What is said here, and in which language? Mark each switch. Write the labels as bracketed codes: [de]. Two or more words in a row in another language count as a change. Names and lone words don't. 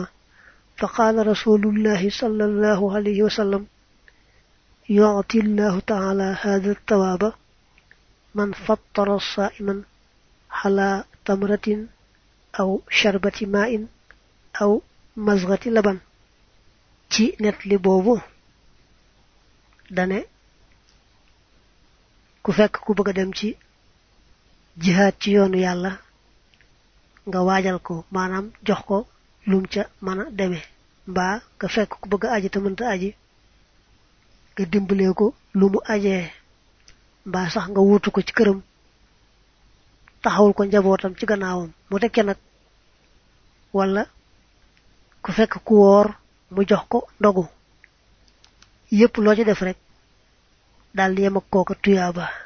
[ar] فقال رسول الله صلى الله عليه وسلم يعطي الله تعالى هذا الثواب من فطر صائما على تمرة أو شربة ماء أو مزغة لبن. [wo] ci net li bobu dane ku fekk ku bëgg dem ci jihad ci yoonu yalla nga wajal ko manam jox ko lum ca mana démé ba nga fekk ku bëgg aji te mënta aji nga dimbalé ko lumu ajé ba sax nga wutu ko ci kërëm taxawul ko njabotam ci gannaawam mu tekké nak wala ku fekk ku wor mu jox ko ndogu yépp lo ci def rek dal yem ak koko tuyaba.